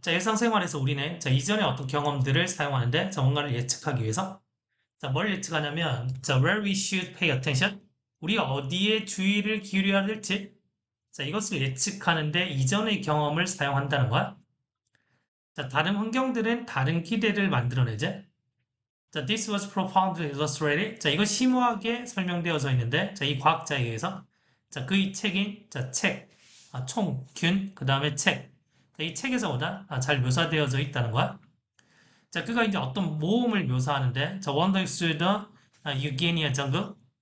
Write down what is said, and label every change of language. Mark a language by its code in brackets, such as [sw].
[ko] 자, 일상생활에서 우리는 자, 이전의 어떤 경험들을 사용하는데 자, 뭔가를 예측하기 위해서 자, 뭘 예측하냐면 자, [en] where we should pay attention. [ko] 우리가 어디에 주의를 기울여야 될지 자, 이것을 예측하는데 이전의 경험을 사용한다는 거야. 자, 다른 환경들은 다른 기대를 만들어내지. [en] 자, this was profoundly illustrated. [ko] 자, 이거 심오하게 설명되어져 있는데, 자, 이 과학자에 의해서, 자, 그의 책인, 자, 책, 총, 균, 그 다음에 책. 자, 이 책에서보다 잘 묘사되어져 있다는 거야. 자, 그가 이제 어떤 모험을 묘사하는데, 자, [en] wandering through the Eugenia jungle.